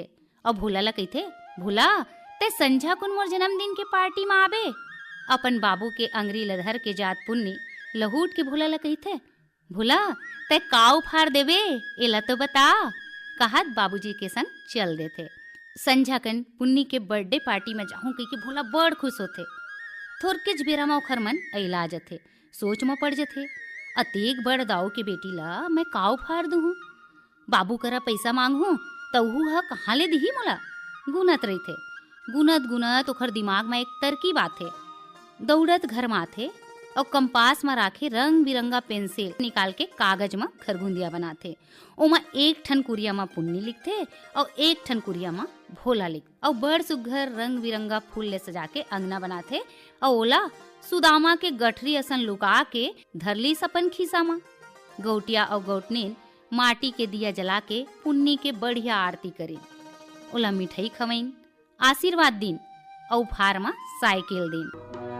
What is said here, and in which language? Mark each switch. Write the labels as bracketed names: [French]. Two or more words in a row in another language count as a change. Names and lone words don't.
[Chhattisgarhi] और भोला ला कहते, भोला ते संझा कुन मोर जन्मदिन के पार्टी में आबे। अपन बाबू के अंगरी लधर के जात पुन्नी लहूट के भोला ला कहते, भोला ते काऊ फाड़ देबे एला तो बता। कहत बाबूजी के संग चल देते। संझा कन पुन्नी के बर्थडे पार्टी में जाहूं कही के भोला बड़ खुश होते। थोरके बेरा में ओखर मन अइला जथे, सोच में पड़ जथे, अतेक बड़ दाऊ के बेटी ला मैं काऊ फाड़ दूँ, बाबू करा पैसा मांगू तहू ह कहाँ ले दिही मोला। गुनत रही थे, गुनत गुनत ओखर दिमाग में एक तरकीब आथे। दौड़त घर में आथे और कंपास में राखे रंग बिरंगा पेंसिल निकाल के कागज में खरगुंदिया बनाते। ओमा एक ठन कुरिया में पुन्नी लिखते और एक ठन कुरिया में भोला लिख, और बड़ सुघर रंग बिरंगा फूल ले सजा के अंगना बनाते। और ओला सुदामा के गठरी असन लुका के धरली सपन खीसा में। गौटिया और गौटनीन माटी के दिया जला के पुन्नी के बढ़िया आरती करी। ओला मिठाई खवैन, आशीर्वाद दिन और फार में साइकिल दिन।